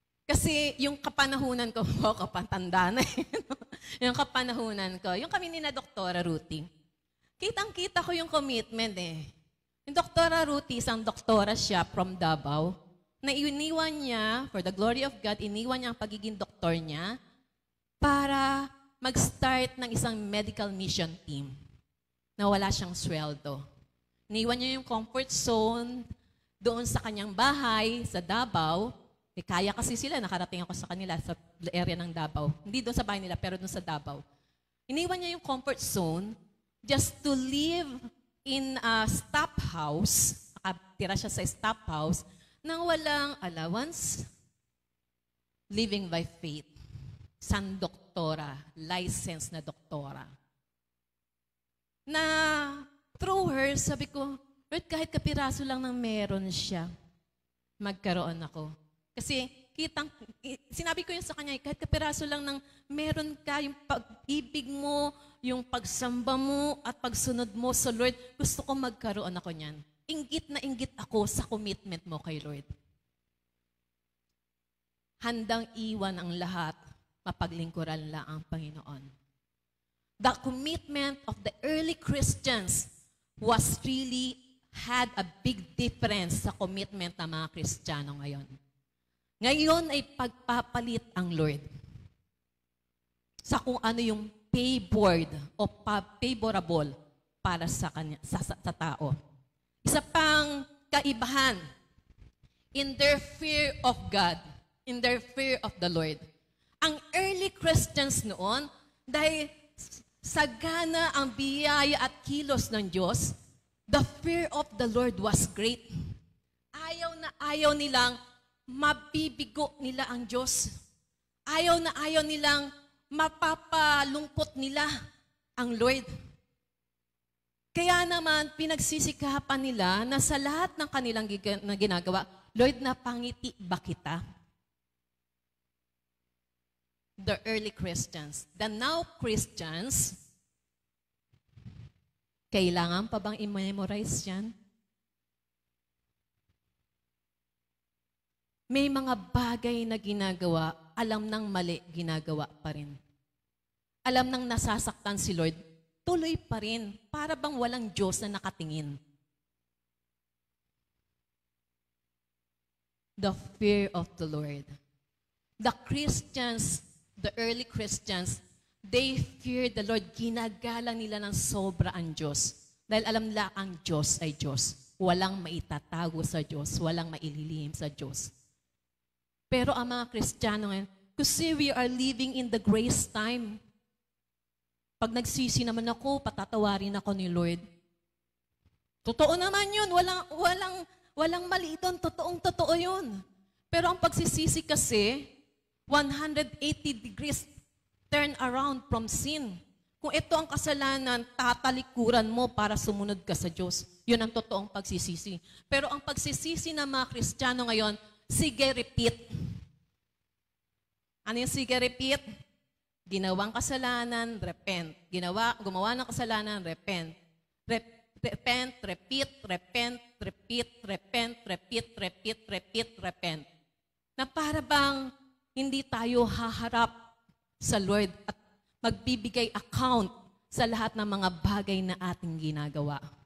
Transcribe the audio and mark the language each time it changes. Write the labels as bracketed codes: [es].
[tl] Kasi yung kapanahunan ko, kapatanda na yung kapanahunan ko, yung kami ni na Doktora Ruthie, kitang-kita ko yung commitment Yung Doktora Ruthie, isang doktora siya from Davao, na iniwan niya, [en] for the glory of God, [tl] iniwan niya ang pagiging doktor niya para mag-start ng isang medical mission team na wala siyang sweldo. Iniwan niya yung comfort zone doon sa kanyang bahay sa Davao. Kaya kasi sila, nakarating ako sa kanila sa area ng Davao. Hindi doon sa bahay nila, pero doon sa Davao. Iniwan niya yung comfort zone [en] just to live in a staff house. [tl] Nakatira siya sa staff house nang walang allowance, [en] living by faith. [tl] Isang doktora, licensed na doktora. Na through her, sabi ko, Lord, kahit kapiraso lang ng meron siya, magkaroon ako. Kasi sinabi ko yun sa kanya, kahit kapiraso lang ng meron ka, yung pag-ibig mo, yung pagsamba mo, at pagsunod mo sa Lord, gusto ko magkaroon ako niyan. Inggit na inggit ako sa commitment mo kay Lord. Handang iwan ang lahat, mapaglingkuran lang ang Panginoon. [en] The commitment of the early Christians was really had a big difference [tl] sa commitment ng mga Kristiyano ngayon. Ngayon ay pagpapalit ang Lord sa kung ano yung favored o favorable para sa kanya, sa tao. Isa pang kaibahan, [en] in their fear of God, in their fear of the Lord. [tl] Ang early Christians noon, dahil sagana ang biyaya at kilos ng Diyos, [en] the fear of the Lord was great. [tl] Ayaw nilang mabibigo nila ang Diyos. Ayaw nilang mapapalungkot nila ang Lord. Kaya naman, pinagsisikapan nila na sa lahat ng kanilang ginagawa, Lord, napangiti ba kita? [en] The early Christians. The now Christians, [tl] kailangan pa bang i-memorize yan? May mga bagay na ginagawa, alam ng mali, ginagawa pa rin. Alam ng nasasaktan si Lord, tuloy pa rin, para bang walang Diyos na nakatingin. [en] The fear of the Lord. The Christians, the early Christians, they fear the Lord. [tl] Ginagalang nila ng sobra ang Diyos. Dahil alam nila ang Diyos ay Diyos. Walang maitatago sa Diyos, walang maililihim sa Diyos. Pero ang mga Kristiyano ngayon, kasi [en] we are living in the grace time. [tl] Pag nagsisi naman ako, patatawarin ako ni Lord. Totoo naman yun. Walang mali doon. Totoong-totoo yun. Pero ang pagsisisi kasi, 180 degrees turn around from sin. Kung ito ang kasalanan, tatalikuran mo para sumunod ka sa Diyos. Yun ang totoong pagsisisi. Pero ang pagsisisi ng mga Kristiyano ngayon, sige, repeat. Ano yung sige, repeat? Ginawang kasalanan, repent. Gumawa ng kasalanan, repent. [en] Repent, repeat, repent, repeat, repent, repeat, repeat, repeat, repent. [tl] Na para bang hindi tayo haharap sa Lord at magbibigay account sa lahat ng mga bagay na ating ginagawa.